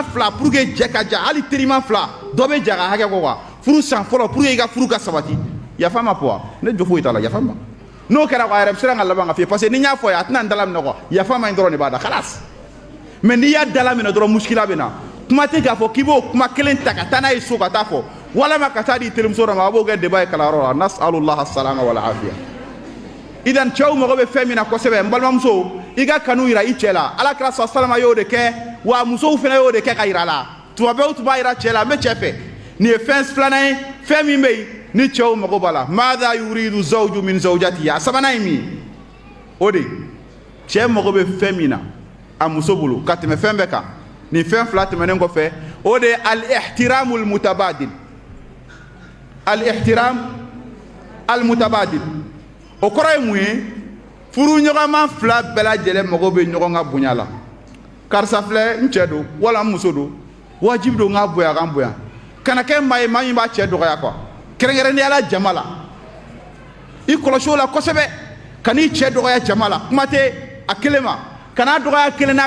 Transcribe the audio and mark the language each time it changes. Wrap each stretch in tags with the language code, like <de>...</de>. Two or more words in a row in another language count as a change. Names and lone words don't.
<bm>fila</bm> <fr>pour que</fr> <bm>jɛ ka ja hali teriman fila dɔ bɛ ja ka hakɛ kɔ quoi furu san fɔlɔ</bm> <fr>pour que</fr> <bm>i ka furu ka sabati yafa ma quoi ne jo foyi t'a la yafa ma n'o kɛra quoi a yɛrɛ bɛ siran ka laban ka f'i ye parce que ni n y'a fɔ ye a tɛna n dala minɛ quoi yafa ma in dɔrɔn de b'a da khalas mais n'i y'a dala minɛ dɔrɔn muskila bɛ na kuma tɛ k'a fɔ k'i b'o kuma kelen ta ka taa n'a ye so ka taa fɔ walama ka taa di terimuso dɔ ma a b'o kɛ débat ye kalanyɔrɔ la</bm> <ar>نسأل الله السلامة والعافية</ar> <bm>idan cɛw mago bɛ fɛn min na kosɛbɛ n balimamuso i ka kanu jira i cɛ la alakira salama y'o de kɛ wa musow fana y'o de kɛ ka jira a la tuma bɛɛ u tun b'a jira cɛ la n bɛ cɛ fɛ nin ye fɛn filanan ye fɛn min bɛ yen ni cɛw mago b'a la</bm> <ar>ماذا يريد الزوج من زوجته</ar> <bm>a sabanan ye min ye o de cɛ mago bɛ fɛn min na a muso bolo ka tɛmɛ fɛn bɛɛ kan nin fɛn fila tɛmɛnen kɔfɛ o de</bm> <ar>الاحترام المتبادل. الاحترام المتبادل.</ar> <bm>O kɔrɔ ye mun ye furu ɲɔgɔnma fila bɛɛ lajɛlen mago bɛ ɲɔgɔn ka bonya la. Karisa filɛ n cɛ don wala n muso don wajibi don n ka bonya kan bonya kana kɛ maa ye maa min b'a cɛ dɔgɔya quoi kɛrɛnkɛrɛnnenya la jama la i kɔlɔsi o la kosɛbɛ kan'i cɛ dɔgɔya jama la kuma tɛ a kelen ma kana dɔgɔya kelen na</bm>